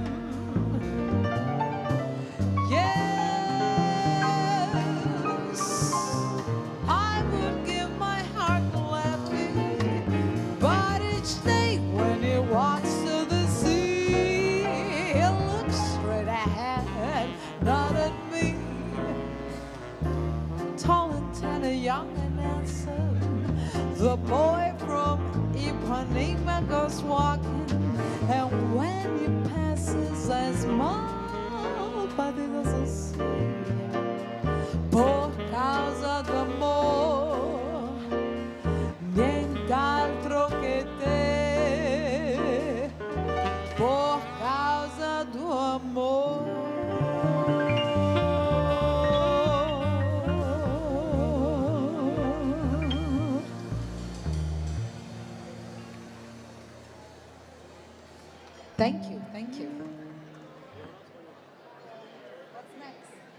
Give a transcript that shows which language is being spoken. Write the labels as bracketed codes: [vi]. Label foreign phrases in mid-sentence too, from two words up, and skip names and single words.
[en] Yes, I would give my heart gladly, but each day when he walks to the sea, he looks straight ahead, not at me. Tall and tender, young and handsome, the boy from Ipanema goes walking, and when he passes, I smile, but he doesn't see. [pt] Por causa do amor, [it] nient'altro che te. [pt] Por causa do amor. [en] Thank you, thank you. What's next?